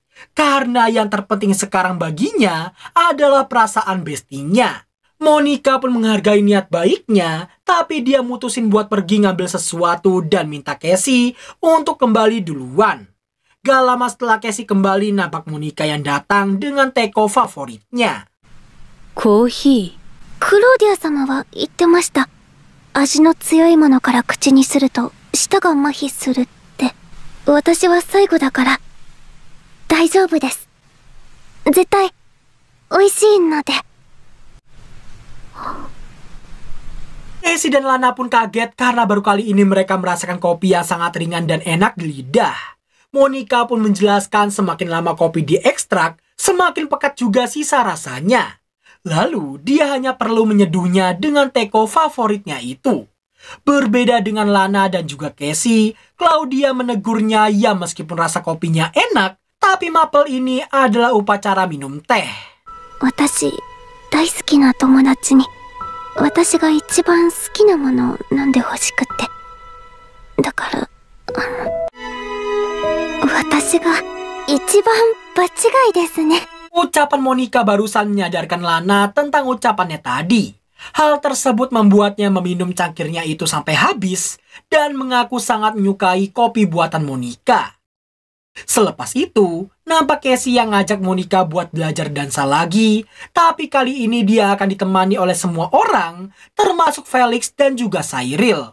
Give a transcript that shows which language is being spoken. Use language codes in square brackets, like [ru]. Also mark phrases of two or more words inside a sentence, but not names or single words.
[id] Karena yang terpenting sekarang baginya adalah perasaan bestinya. Monica pun menghargai niat baiknya, tapi dia mutusin buat pergi ngambil sesuatu dan minta Casey untuk kembali duluan. Gak lama setelah Casey kembali, nampak Monica yang datang dengan teko favoritnya. [ja] コーヒクローディア様は言ってました。味の強いものから口にすると舌が麻痺するって。私は最後だから大丈夫です。絶対美味しいので。 [id] Casey dan Lana pun kaget karena baru kali ini mereka merasakan kopi yang sangat ringan dan enak di lidah. Monica pun menjelaskan semakin lama kopi diekstrak, semakin pekat juga sisa rasanya. Lalu dia hanya perlu menyeduhnya dengan teko favoritnya itu. Berbeda dengan Lana dan juga Casey, Claudia menegurnya ya meskipun rasa kopinya enak, tapi maple ini adalah upacara minum teh. [ja] 私大好きな友達に私が一番好きなものを飲んでほしくって。だから私が一番場違いですね。 [id] Ucapan Monica barusan menyadarkan Lana tentang ucapannya tadi. Hal tersebut membuatnya meminum cangkirnya itu sampai habis dan mengaku sangat menyukai kopi buatan Monica. Selepas itu, nampak Casey yang ngajak Monica buat belajar dansa lagi, tapi kali ini dia akan ditemani oleh semua orang, termasuk Felix dan juga Cyril.